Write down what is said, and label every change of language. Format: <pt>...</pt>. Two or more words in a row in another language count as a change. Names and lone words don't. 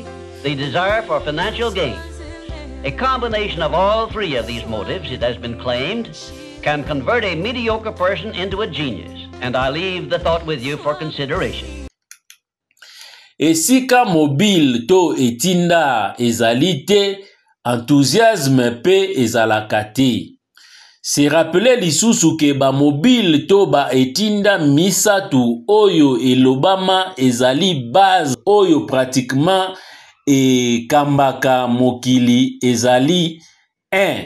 <en>The desire for financial gain. A combination of all three of these motives, it has been claimed, can convert a mediocre person into a genius, and I leave the thought with you for consideration.</en> <ln>Esika mobile to etinda ezali te, enthousiasme pe ezalaka te.</ln> <fr>Se rappeler</fr> <ln>lisusu ke ba mobile to ba etinda misatu oyo elobama ezali base oyo pratiquement e kambaka mokili ezali 1.</ln>